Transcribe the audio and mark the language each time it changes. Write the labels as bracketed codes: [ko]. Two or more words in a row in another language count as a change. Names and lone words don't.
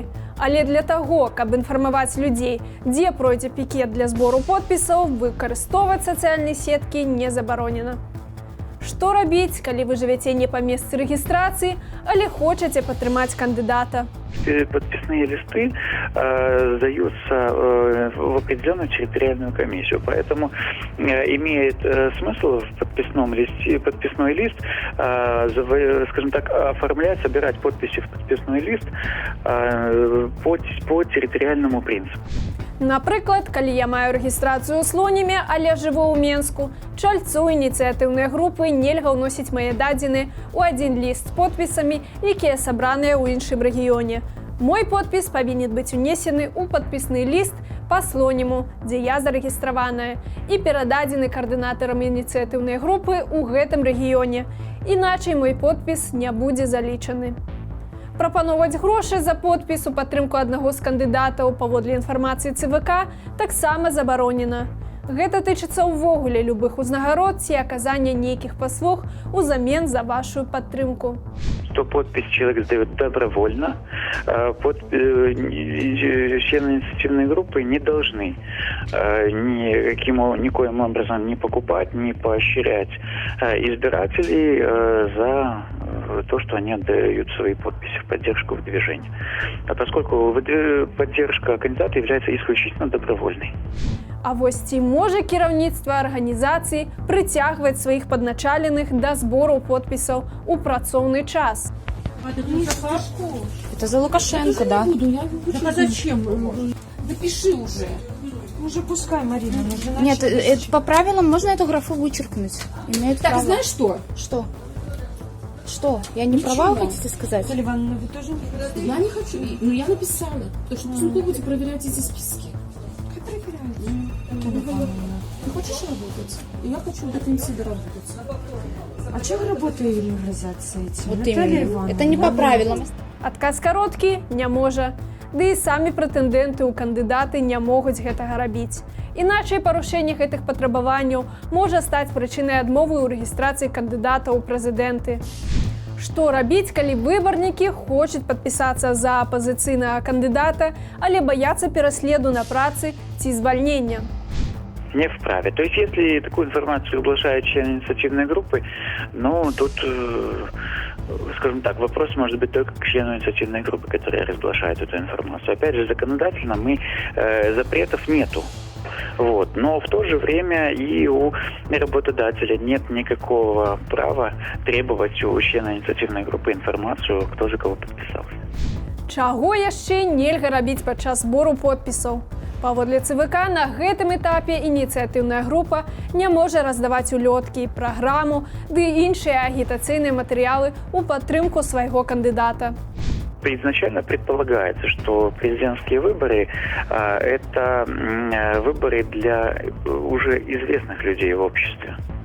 [be] Але для таго, каб інфармаваць людзей, дзе пройдзе пікет для збору подпісаў, выкарыстоўваць сацыяльныя сеткі не забаронена. Што рабіць, калі вы жывяце не па месцы рэгістрацыі, але хочаце падтрымаць кандыдата? [ru] Подписные листы сдаются в определенную территориальную комиссию, поэтому имеет смысл в подписной лист, скажем так, оформлять, собирать подписи в подписной лист по территориальному принципу. [be] Напрыклад, калі я маю рэгістрацыю ў Слонімі, але жыву ў Менску, чальцу ініцыятыўнай групы нельга ўносіць мае дадзены ў адзін ліст з подпісамі, якія сабраныя ў іншым рэгіёне. Мой подпіс павінен быць унесены ў падпісны ліст па Слоніму, дзе я зарэгістраваная, і перададзены каардынатарам ініцыятыўнай групы ў гэтым рэгіёне. Іначай мой подпіс не будзе залічаны. Прапаноўваць грошы за подпіс у падтрымку аднаго з кандыдатаў паводле інфармацыі ЦВК таксама забаронена. Гэта тычыцца ўвогуле любых узнагарод ці аказання нейкіх паслуг узамен за вашу падтрымку. [ru] Что подпись человек сдает добровольно, члены инициативной группы не должны никоим образом не покупать, не поощрять избирателей за то, что они отдают свои подписи в поддержку в движении. А поскольку поддержка кандидата является исключительно добровольной. [be] А вось ці можа кіраўніцтва арганізацыі прыцягваць сваіх падначаленых да збору подпісаў у працоўны час? [ru] Это за Лукашенко, да? Так а зачем? Напиши уже. Уже пускай, Марина. Нет, это по правилам можно эту графу вычеркнуть. Имеет Так, право. знаешь что? Что? Что? Я не права, хотите сказать? Наталья Ивановна, вы тоже не хотите? Я не хочу. Ну, я написала. Потому что потом вы будете проверять эти списки. Как проверяют? Ты хочешь работать? Я хочу до конца доработать. А чем вы работаете в организации этим? Вот именно. Это не по правилам. [be] Адказ кароткі не можа. Ды і самі прэтэндэнты ў кандыдаты не могуць гэтага рабіць. Іначай парушэнне гэтых патрабаванняў можа стаць прычынай адмовы ў рэгістрацыі кандыдата ў прэзідэнты. Што рабіць, калі выбарнікі хочуць падпісацца за апазіцыйнага кандыдата, але баяцца пераследу на працы ці звальнення? [ru] Не вправе. То есть, если такую информацию разглашает член инициативной группы, ну, тут, скажем так, вопрос может быть только к члену инициативной группы, которая разглашает эту информацию. Опять же, законодательно запретов нету. Вот. Но в то же время и у работодателя нет никакого права требовать у члена инициативной группы информацию, кто за кого подписался. [be] Чаго яшчэ нельга рабіць падчас збору подпісаў? Паводле ЦВК, на гэтым этапе ініцыятыўная група не можа раздаваць улёткі, праграму ды іншыя агітацыйныя матэрыялы ў падтрымку свайго кандыдата. [ru] Изначально предполагается, что президентские выборы это выборы для уже известных людей в обществе.